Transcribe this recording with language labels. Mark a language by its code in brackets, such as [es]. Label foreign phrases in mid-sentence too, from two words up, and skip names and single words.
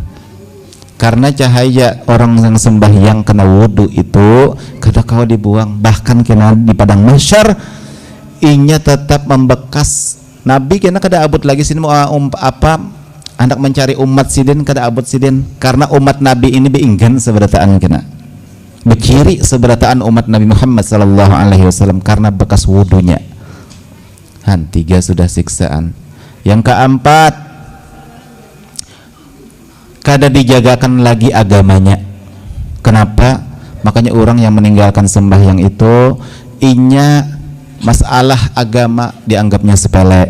[bjn] Karena cahaya orang yang sembahyang kena wudu itu kada kau dibuang. Bahkan kena di padang mahsyar inya tetap membekas. Nabi kena kada abut lagi sini mau hendak mencari umat sidin kada abut sidin, karena umat Nabi ini beinggan seberataan kena beciri seberataan umat Nabi Muhammad [ar] sallallahu alaihi wasallam [bjn] karena bekas wudunya. 3 sudah siksaan. Yang keempat, kada dijagakan lagi agamanya. Kenapa? Makanya orang yang meninggalkan sembahyang itu inya masalah agama dianggapnya sepele.